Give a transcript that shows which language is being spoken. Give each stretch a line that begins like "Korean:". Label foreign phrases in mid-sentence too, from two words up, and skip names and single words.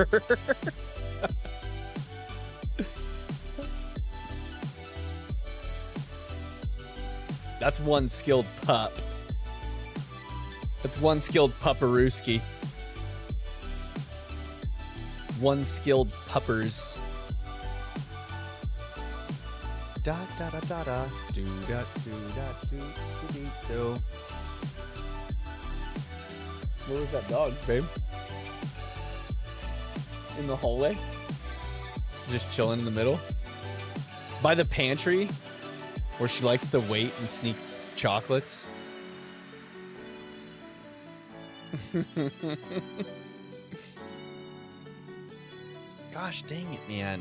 English: That's one skilled pup. That's one skilled pupperooski. One skilled puppers. Da da da da da. Do da do da do do do do. Where was that dog, babe? In the hallway? Just chilling in the middle? By the pantry? Where she likes to wait and sneak chocolates? Gosh dang it, man.